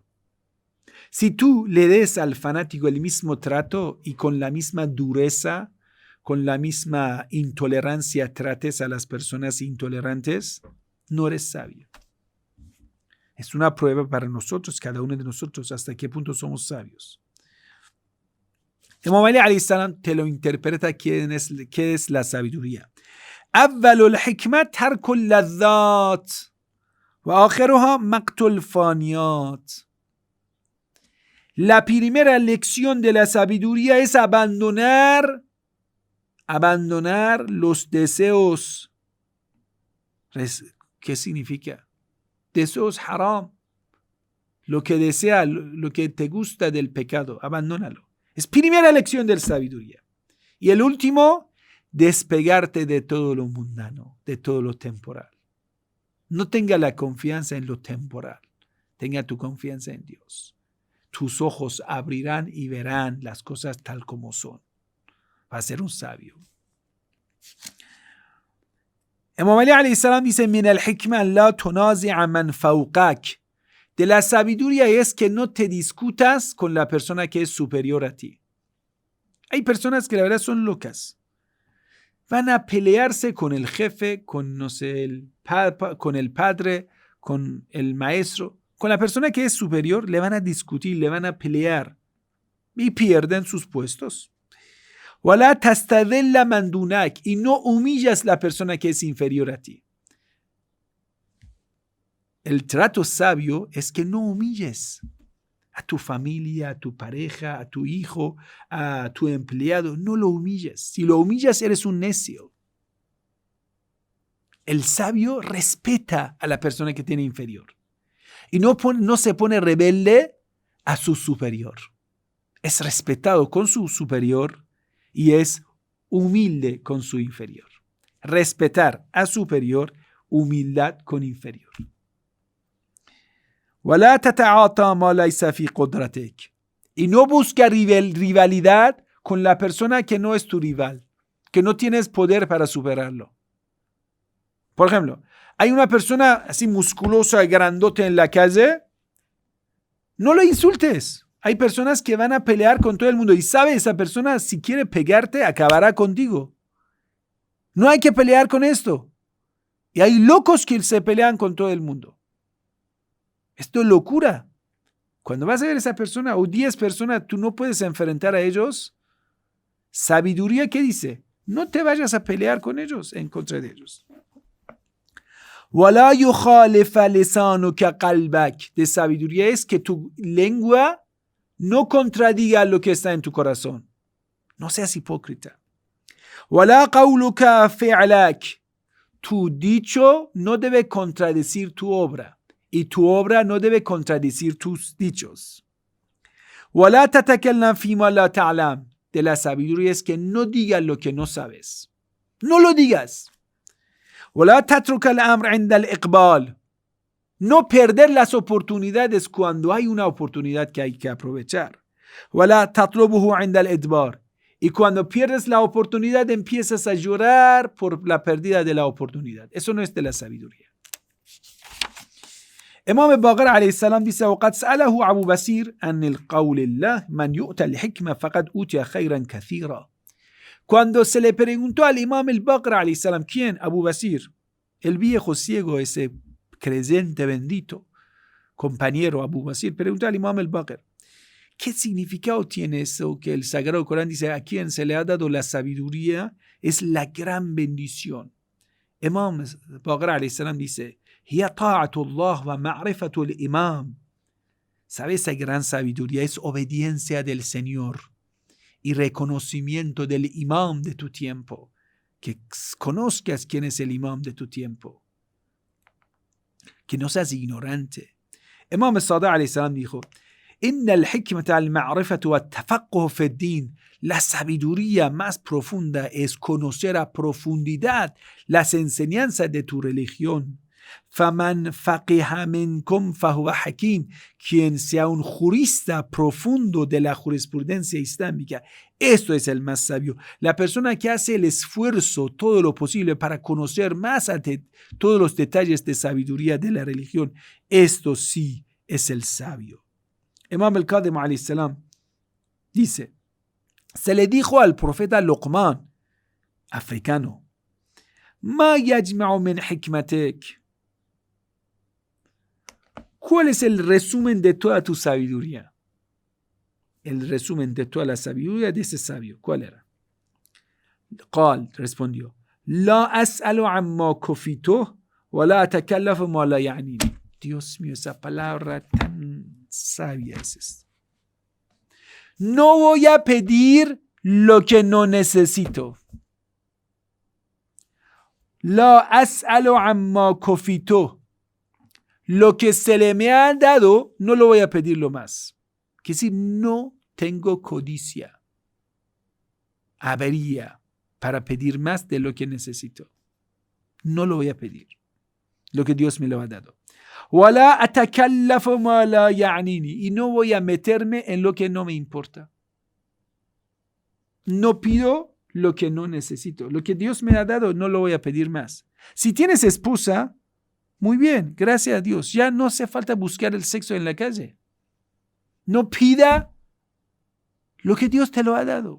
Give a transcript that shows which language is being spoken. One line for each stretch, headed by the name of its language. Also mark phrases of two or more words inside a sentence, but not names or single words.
Spanish: Si tú le des al fanático el mismo trato y con la misma dureza, con la misma intolerancia trates a las personas intolerantes, no eres sabio. Es una prueba para nosotros, cada uno de nosotros, hasta qué punto somos sabios. Imam Ali
Arabic: عليه السلام
Spanish: te lo interpreta qué es la sabiduría.
Arabic: أول الحكمة ترك اللذات وآخرها مقت الفانيات.
Spanish: La primera lección de la sabiduría es abandonar los deseos. ¿Qué significa? Deseos haram. Lo que desea, lo que te gusta del pecado, abandónalo. Es primera lección de la sabiduría. Y el último, despegarte de todo lo mundano, de todo lo temporal. No tenga la confianza en lo temporal. Tenga tu confianza en Dios. Tus ojos abrirán y verán las cosas tal como son. Va a ser un sabio.
Arabic: Imam Ali عليه السلام dice: "من الحكمة لا تنازع من فوقك."
Spanish: De la sabiduría es que no te discutas con la persona que es superior a ti. Hay personas que la verdad son locas. Van a pelearse con el jefe, con no sé, con el padre, con el maestro. Con la persona que es superior le van a discutir, le van a pelear y pierden sus puestos.
Arabic: وَلَا تَسْتَذِلَّ مَنْ دُونَكَ,
Spanish: y no humillas la persona que es inferior a ti. El trato sabio es que no humilles a tu familia, a tu pareja, a tu hijo, a tu empleado. No lo humilles. Si lo humillas, eres un necio. El sabio respeta a la persona que tiene inferior. Y no se pone rebelde a su superior. Es respetado con su superior y es humilde con su inferior. Respetar a superior, humildad con inferior.
Arabic: وَلَا تَتَعَاطَى مَا لَيْسَ فِي قُدْرَتِكَ,
Spanish: y no busca rivalidad con la persona que no es tu rival, que no tienes poder para superarlo. Por ejemplo, hay una persona así musculosa, grandote en la calle, no lo insultes. Hay personas que van a pelear con todo el mundo y sabe esa persona, si quiere pegarte, acabará contigo. No hay que pelear con esto. Y hay locos que se pelean con todo el mundo. Esto es locura. Cuando vas a ver a esa persona o 10 personas, tú no puedes enfrentar a ellos. Sabiduría, ¿qué dice? No te vayas a pelear con ellos, en contra de ellos.
Arabic: وَلَا يُخَالِفَ لِسَانُكَ قَلْبَكَ.
Spanish: De sabiduría es que tu lengua no contradiga lo que está en tu corazón. No seas hipócrita.
Arabic: وَلَا قَوْلُكَ فِعْلَكَ.
Spanish: Tu dicho no debe contradecir tu obra. Y tu obra no debe contradecir tus dichos.
Arabic: وَلَا تَتَكَلَّمْ فِي مَا لَا تَعْلَمْ.
Spanish: De la sabiduría es que no digas lo que no sabes. No lo digas.
Arabic: وَلَا تَتْرُكَ الْأَمْرَ عِنْدَ الْإِقْبَالِ.
Spanish: No perder las oportunidades cuando hay una oportunidad que hay que aprovechar.
Arabic: وَلَا تَطْلُبُهُ عِنْدَ الْإِدْبَارِ.
Spanish: Y cuando pierdes la oportunidad empiezas a llorar por la pérdida de la oportunidad. Eso no es de la sabiduría.
Arabic: Imam al-Baqir عليه السلام dice: وَقَدْ سَأَلَهُ أبو بصير عن القول الله من يؤتى الحكمة فقد أوتي خيرا كثيرا.
Spanish: Cuando se le preguntó al Imam al-Baqir
Arabic: عليه السلام,
Spanish: ¿quién? Abu Basir, el viejo ciego, ese creyente bendito, compañero Abu Basir, preguntó al Imam al-Baqir: ¿qué significado tiene eso que el Sagrado Corán dice a quien se le ha dado la sabiduría es la gran bendición?
Arabic: Imam al-Baqir عليه السلام dice: هي طاعة الله ومعرفة الإمام.
Spanish: ¿Sabes? Esa gran sabiduría es obediencia del Señor y reconocimiento del imam de tu tiempo. Que conozcas quién es el imam de tu tiempo. Que no seas ignorante.
Arabic: Imam al-Sadiq عليه السلام dijo: إن الحكمة المعرفة والتفقه في الدين.
Spanish: La sabiduría más profunda es conocer a profundidad las enseñanzas de tu religión.
Arabic: فَمَنْ فَقِهَ مِنْكُمْ فَهُوَ حَكِيمٌ.
Spanish: Quien sea un jurista profundo de la jurisprudencia islámica, esto es el más sabio. La persona que hace el esfuerzo, todo lo posible para conocer más todos los detalles de sabiduría de la religión, esto sí es el sabio. Imam al-Qadim
Arabic: عليه السلام
Spanish: dice: se le dijo al profeta Luqman, africano,
Arabic: مَا يَجْمَعُ مِنْ حِكْمَتِكَ.
Spanish: ¿Cuál es el resumen de toda tu sabiduría? El resumen de toda la sabiduría de ese sabio, ¿cuál era?
Arabic: قال, respondió: لا أسأل عما كفيته ولا أتكلف ما لا يعنيني.
Spanish: Dios mío, esa palabra tan sabia es esta. No voy a pedir lo que no necesito.
Arabic: لا أسأل عما كفيته.
Spanish: Lo que se le me ha dado, no lo voy a pedirlo más. Que si no tengo codicia, avería para pedir más de lo que necesito. No lo voy a pedir. Lo que Dios me lo ha dado.
Arabic: ولا أتكلف ما لا يعنيني.
Spanish: Y no voy a meterme en lo que no me importa. No pido lo que no necesito. Lo que Dios me ha dado, no lo voy a pedir más. Si tienes esposa, muy bien, gracias a Dios. Ya no hace falta buscar el sexo en la calle. No pida lo que Dios te lo ha dado.